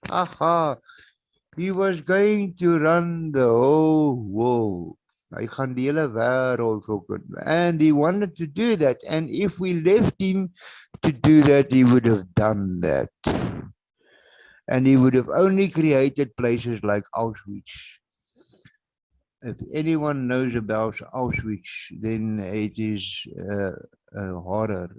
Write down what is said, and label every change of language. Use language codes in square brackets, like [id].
[en] Aha, he was going to run the whole world. [af] Hy gaan die hele wêreld volken. [en] And he wanted to do that. And if we left him to do that, he would have done that. And he would have only created places like Auschwitz. If anyone knows about Auschwitz, then it is a horror.